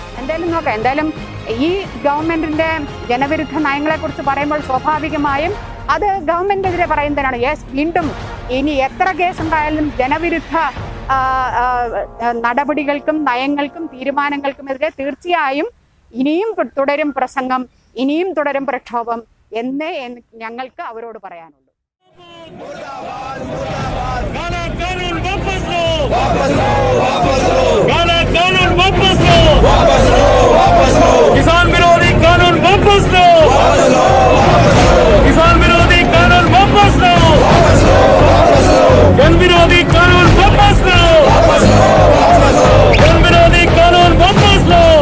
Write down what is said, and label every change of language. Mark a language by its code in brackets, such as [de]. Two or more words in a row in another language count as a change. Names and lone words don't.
[ml] എന്തായാലും ഈ ഗവൺമെന്റിന്റെ ജനവിരുദ്ധ നയങ്ങളെക്കുറിച്ച് പറയുമ്പോൾ സ്വാഭാവികമായും അത് ഗവൺമെന്റിനെതിരെ പറയുന്നതിനാണ്. വീണ്ടും ഇനി എത്ര കേസുണ്ടായാലും ജനവിരുദ്ധ നടപടികൾക്കും നയങ്ങൾക്കും തീരുമാനങ്ങൾക്കുമെതിരെ തീർച്ചയായും ഇനിയും തുടരും പ്രസംഗം, ഇനിയും തുടരും പ്രക്ഷോഭം എന്നേ ഞങ്ങൾക്ക് അവരോട് പറയാനുള്ളൂ. [hi] किसान विरोधी कानून वापस लो, किसान विरोधी कानून वापस लो, जन विरोधी कानून वापस लो, जन विरोधी कानून वापस लो।